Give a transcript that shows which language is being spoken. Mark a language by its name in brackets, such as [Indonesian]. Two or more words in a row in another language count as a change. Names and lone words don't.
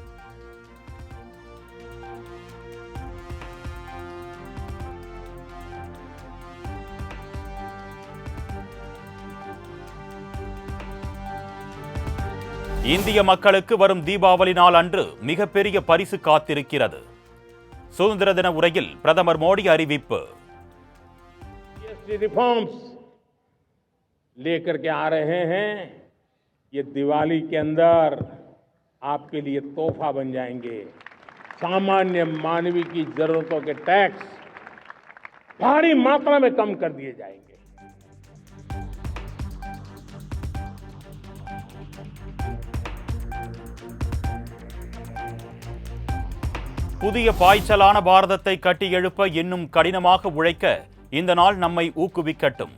[Tamil] இந்திய மக்களுக்கு வரும் தீபாவளி நாள் அன்று மிகப்பெரிய பரிசு காத்திருக்கிறது. சுதந்திர தின உரையில் பிரதமர் மோடி அறிவிப்பு. [Hindi] रिफॉर्म्स लेकर के आ रहे हैं, ये दिवाली के अंदर आपके लिए तोहफा बन जाएंगे. सामान्य मानवीय की जरूरतों के टैक्स भारी मात्रा में कम कर दिए जाएंगे. [Tamil] புதிய பாய்ச்சலான பாரதத்தை கட்டி எழுப்ப இன்னும் கடினமாக உழைக்க இந்த நாள் நம்மை ஊக்குவிக்கட்டும்.